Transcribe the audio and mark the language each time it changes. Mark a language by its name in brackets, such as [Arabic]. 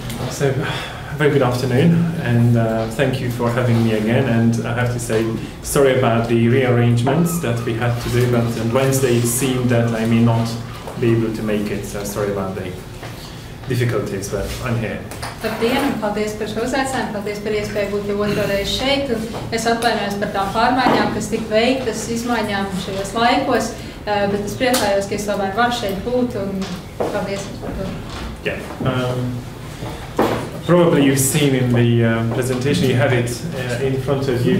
[English] So, very good afternoon, and thank you for having me again. And I have to say, sorry about the rearrangements that we had to do, but on Wednesday it seemed that I may not be able to make it, so sorry about the difficulties, but I'm here. [Latvian] Labdien, un paldies par šo uzaicinājumu, paldies par iespēju būt jau otro reizi šeit, un es atvainojos par tām pārmaiņām, kas tika veiktas, izmaiņām šajos laikos, bet es priecājos, ka es tomēr varu šeit būt, un paldies par to. [English] Yeah. Probably you've seen in the presentation, you have it in front of you.